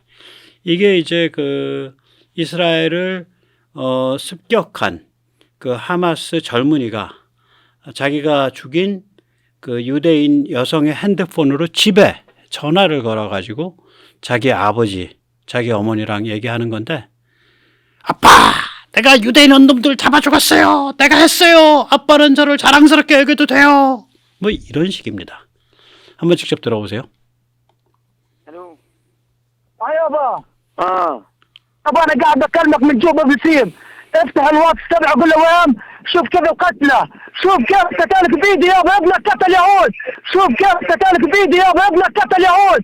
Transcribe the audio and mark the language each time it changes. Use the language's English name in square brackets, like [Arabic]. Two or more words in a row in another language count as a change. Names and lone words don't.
[Korean] 이게 이제 그 이스라엘을 습격한 그 하마스 젊은이가 자기가 죽인 그 유대인 여성의 핸드폰으로 집에 전화를 걸어가지고 자기 아버지, 자기 어머니랑 얘기하는 건데, 아빠, 내가 유대인 놈들 잡아 죽었어요. 내가 했어요. 아빠는 저를 자랑스럽게 여겨도 돼요. 뭐 이런 식입니다. 한번 직접 들어보세요. [Arabic] الو يابا اه ابا انا قاعد اكلمك من جوبا بسيم. افتح الواتس تبعه قول له وين شوف كيف القتله، شوف كيف قتلك بيدي يابا ابنك قتل يهود، شوف كيف قتلك بيدي يابا ابنك قتل يهود.